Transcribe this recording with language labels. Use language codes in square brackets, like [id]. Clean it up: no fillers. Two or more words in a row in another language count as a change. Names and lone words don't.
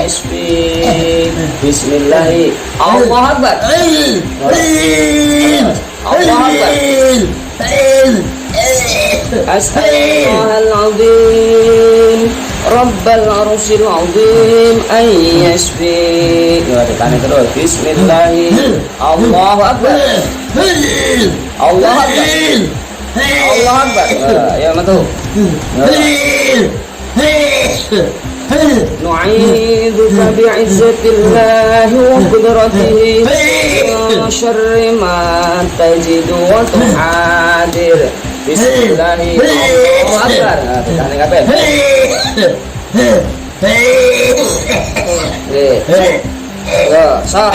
[ar] بسم الله. الله أكبر. الله أكبر. أسأل الله العظيم رب العرش العظيم أن يشفيك. [jv] Ya tekan terus. [ar] بسم الله. الله أكبر. الله أكبر. الله أكبر. [id] Ya betul. [ar] نعيذك بعزة الله وقدرته من شر ما تجد وتحاذر. بسم الله. الله أكبر. [jv] Tekan kabeh. Ya, sah.